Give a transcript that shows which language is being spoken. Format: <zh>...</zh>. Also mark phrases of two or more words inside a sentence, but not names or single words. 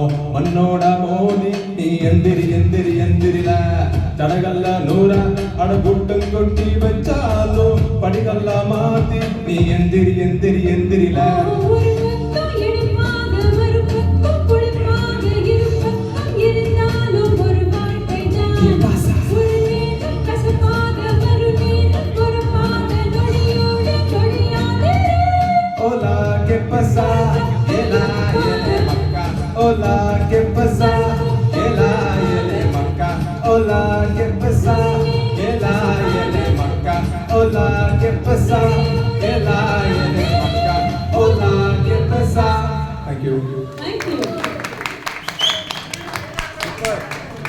<ta>மண்ணோட மோதி நீ எந்திரி எந்திரி எந்திரில தடகல்ல நூற அட கூட்டம் கொட்டி வச்சாலோ படிகல்ல மாத்தி நீ எந்திரி எந்திரி எந்திரில ஒரு பக்கம் இனிப்பாக ஒரு பக்கம் புளிப்பாக இரு பக்கம் இருந்தாலும் ஒரு வாழ்க்கைதான் ஒரு நேரம் கசப்பாக மறு நேரம் பொறுப்பாக நொடியோடு நொடியாதிரு</ta> <es>Hola, ¿qué pasa? Ela, ele, maca. Hola, ¿qué pasa? Ela, ele, maca. Hola, ¿qué pasa? Ela, ele, maca. Hola, ¿qué pasa? Ela, ele, maca. Hola, ¿qué pasa?</es> <en>Thank you. Thank you. Super.</en>